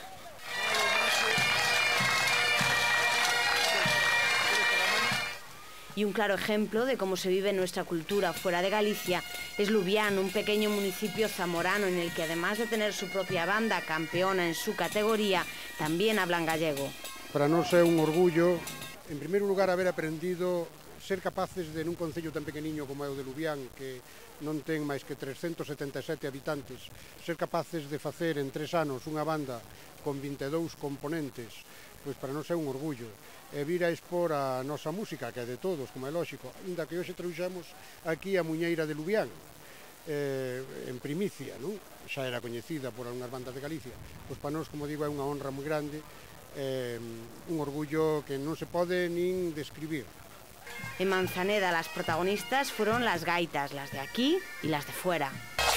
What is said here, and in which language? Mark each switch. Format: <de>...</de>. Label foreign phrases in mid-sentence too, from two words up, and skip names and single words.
<es>Y un claro ejemplo de cómo se vive nuestra cultura fuera de Galicia es Lubián, un pequeño municipio zamorano en el que además de tener su propia banda campeona en su categoría, también hablan gallego.</es> <gl>Para nós é un orgullo, en primeiro lugar, haber aprendido ser capaces de nun concello tan pequeniño como é o de Lubián, que non ten máis que 377 habitantes, ser capaces de facer en 3 anos unha banda con 22 componentes, pois para nós é un orgullo. E vir a expor a nosa música, que é de todos, como é lógico, ainda que hoxe trouxemos aquí a Muñeira de Lubián, en primicia, non? Xa era coñecida por algunhas bandas de Galicia. Pois para nós, como digo, é unha honra moi grande, un orgullo que non se pode nin describir.</gl> <es>En Manzaneda las protagonistas fueron las gaitas, las de aquí y las de fuera.</es>